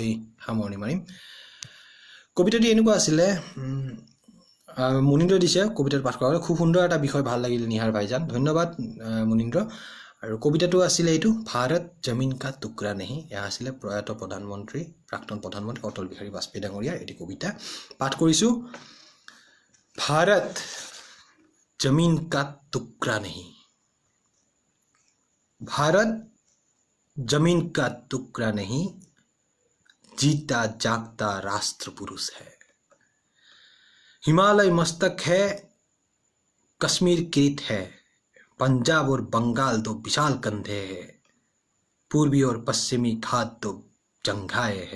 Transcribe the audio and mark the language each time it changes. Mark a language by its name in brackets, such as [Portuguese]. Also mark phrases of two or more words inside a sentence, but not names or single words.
[Assamese] সামৰণি মাৰিম কবিতাটি এনেকুৱা আছিলে মুনীন্দ্ৰ দিছে কবিতাটো পাঠ কৰা খুব সুন্দৰ এটা বিষয় ভাল লাগিল নিহাৰ ভাইজান ধন্যবাদ মুনীন্দ্ৰ আৰু কবিতাটো আছিলে এইটো [Hindi] भारत जमीन का टुकड़ा नहीं [Assamese] এয়া আছিলে প্ৰয়াত প্ৰধানমন্ত্ৰী প্ৰাক্তন প্ৰধানমন্ত্ৰী অটল বিহাৰী বাজপেয়ী ডাঙৰীয়াৰ এটি কবিতা পাঠ কৰিছোঁ [Hindi] भारत जमीन का टुकड़ा नहीं भारत जमीन का टुकड़ा नहीं जीता जागता राष्ट्र पुरुष है हिमालय मस्तक है कश्मीर किरीट है पंजाब और बंगाल दो विशाल कंधे हैं पूर्वी और पश्चिमी घाट दो जंघाए है।